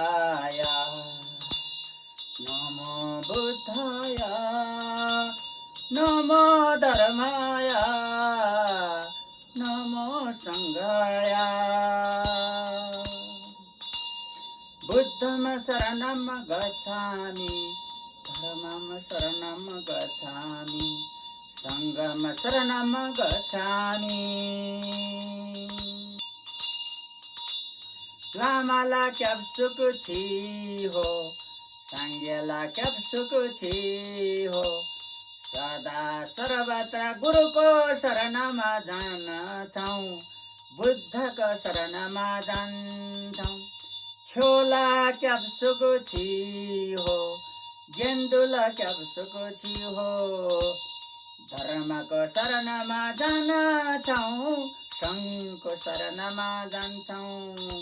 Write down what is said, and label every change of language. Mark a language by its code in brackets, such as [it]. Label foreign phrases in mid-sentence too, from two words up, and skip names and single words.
[sa] नमो बुद्धाय नमो धर्माय नमो संघाय। [pi] बुद्धं शरणं गच्छामि, धर्मं शरणं गच्छामि, संघं शरणं गच्छामि। [tmg] लामाला क्याप्सुक छि हो, साङ्गेला क्याप्सुक छि हो। [ne] सदा सर्वत्र गुरुको शरणमा जान्छौँ, बुद्धको शरणमा जान्छौँ। [tmg] छोल गेन्दुला क्याप्सुको छि हो, गेन्दुला क्याप्सुको छि हो। [ne] धर्मको शरणमा जान्छौँ, सङ्घको शरणमा जान्छौँ।